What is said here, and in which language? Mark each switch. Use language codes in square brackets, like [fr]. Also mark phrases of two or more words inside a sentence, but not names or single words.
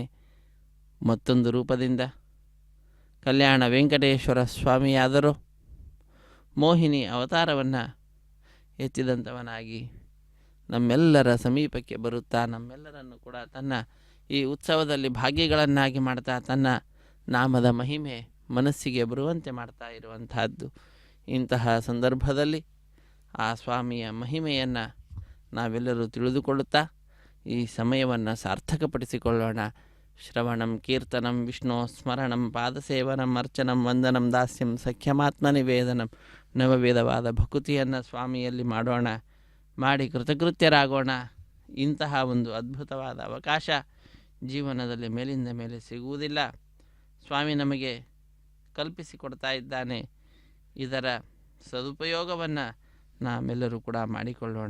[kn] ಮತ್ತೊಂದು ರೂಪದಿಂದ ಕಲ್ಯಾಣ ವೆಂಕಟೇಶ್ವರ ಸ್ವಾಮಿಯಾದರೂ ಮೋಹಿನಿ ಅವತಾರವನ್ನು ಎತ್ತಿದಂಥವನಾಗಿ ನಮ್ಮೆಲ್ಲರ ಸಮೀಪಕ್ಕೆ ಬರುತ್ತಾ ನಮ್ಮೆಲ್ಲರನ್ನು ಕೂಡ ತನ್ನ ಈ ಉತ್ಸವದಲ್ಲಿ ಭಾಗಿಗಳನ್ನಾಗಿ ಮಾಡ್ತಾ ತನ್ನ ನಾಮದ ಮಹಿಮೆ ಮನಸ್ಸಿಗೆ ಬರುವಂತೆ ಮಾಡ್ತಾ ಇರುವಂತಹದ್ದು. ಇಂತಹ ಸಂದರ್ಭದಲ್ಲಿ ಆ ಸ್ವಾಮಿಯ ಮಹಿಮೆಯನ್ನು ನಾವೆಲ್ಲರೂ ತಿಳಿದುಕೊಳ್ಳುತ್ತಾ ಈ ಸಮಯವನ್ನು ಸಾರ್ಥಕಪಡಿಸಿಕೊಳ್ಳೋಣ. [sa] ಶ್ರವಣಂ ಕೀರ್ತನಂ ವಿಷ್ಣು ಸ್ಮರಣಂ ಪಾದಸೇವನಂ ಅರ್ಚನಂ ವಂದನಂ ದಾಸ್ಯಂ ಸಖ್ಯಮಾತ್ಮ ನಿವೇದನಂ [kn] ನವವೇದವಾದ ಭಕುತಿಯನ್ನು ಸ್ವಾಮಿಯಲ್ಲಿ ಮಾಡೋಣ, ಮಾಡಿ ಕೃತಕೃತ್ಯರಾಗೋಣ. ಇಂತಹ ಒಂದು ಅದ್ಭುತವಾದ ಅವಕಾಶ ಜೀವನದಲ್ಲಿ ಮೇಲಿಂದ ಮೇಲೆ ಸಿಗುವುದಿಲ್ಲ. ಸ್ವಾಮಿ ನಮಗೆ ಕಲ್ಪಿಸಿಕೊಡ್ತಾ ಇದ್ದಾನೆ. ಇದರ ಸದುಪಯೋಗವನ್ನು ನಾವೆಲ್ಲರೂ ಕೂಡ ಮಾಡಿಕೊಳ್ಳೋಣ.